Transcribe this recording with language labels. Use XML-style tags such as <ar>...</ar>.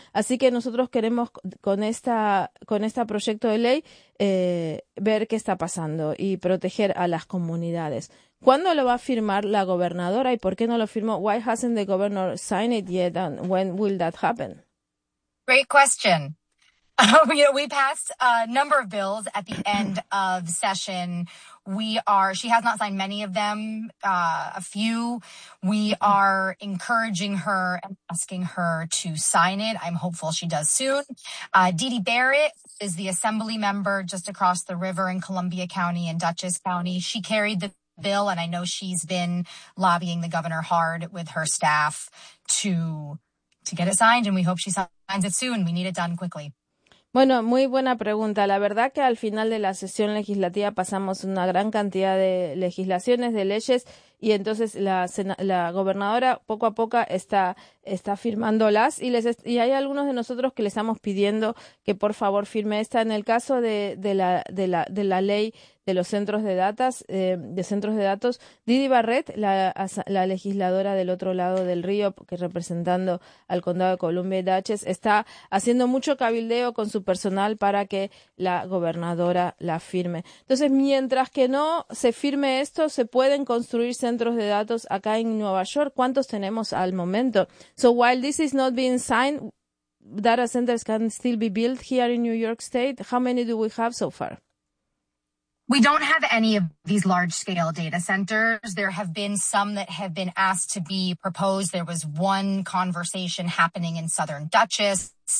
<es>Así que nosotros queremos con este proyecto de ley ver qué está pasando y proteger a las comunidades. ¿Cuándo lo va a firmar la gobernadora y por qué no lo firmó?</es> <en>Why hasn't the governor signed it yet and when will that happen? Great question. We passed a number of bills at the end of session. She has not signed many of them, a few. We are encouraging her and asking her to sign it. I'm hopeful she does soon. Dee Dee Barrett is the assembly member just across the river in Columbia County and Dutchess County. She carried the bill, and I know she's been lobbying the governor hard with her staff to get it signed, and we hope she signs it soon. We need it done quickly.</en> <es>Bueno, muy buena pregunta. La verdad que al final de la sesión legislativa pasamos una gran cantidad de legislaciones, de leyes, y entonces la gobernadora poco a poco está firmándolas y hay algunos de nosotros que le estamos pidiendo que por favor firme esta. En el caso de la ley de los centros de datos, Dee Dee Barrett, la legisladora del otro lado del río, que representando al condado de Columbia y Dutchess, está haciendo mucho cabildeo con su personal para que la gobernadora la firme. Entonces, mientras que no se firme esto, se pueden construir centros de datos acá en Nueva York. ¿Cuántos tenemos al momento?</es> <en>So while this is not being signed, data centers can still be built here in New York State. How many do we have so far? We don't have any of these large-scale data centers. There have been some that have been asked to be proposed. There was one conversation happening in Southern Dutchess.</en>